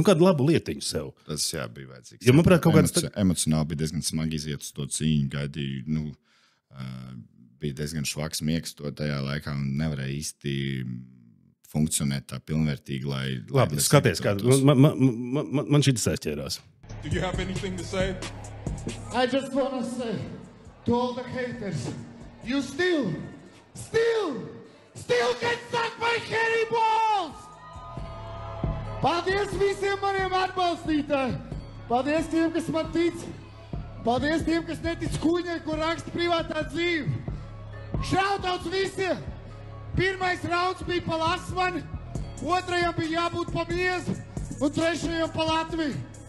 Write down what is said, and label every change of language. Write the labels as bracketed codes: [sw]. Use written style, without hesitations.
[lv] Kādu labu lietiņu sev. Tas bija vajadzīgs. Jo, manuprāt, kaut kāds... Emocionāli bija diezgan smagi iziet uz to cīņu. Gaidīju, bija diezgan švaks miegs to tajā laikā un nevarēja īsti funkcionēt tā pilnvērtīgi, lai... Labi, skaties, kā... Man šitas aizķērās. [en] Do you have anything to say? I just want to say to all the haters, you still get sucked by hairy balls! [lv] Paldies visiem maniem atbalstītājiem! Paldies tiem, kas man tic! Paldies tiem, kas netic kuņai, kur raksta privātā dzīve! Šautauts visiem! Pirmais rauns bija pa Lasmani, otrajam bija jābūt pa Miezu un trešajam pa Latviju.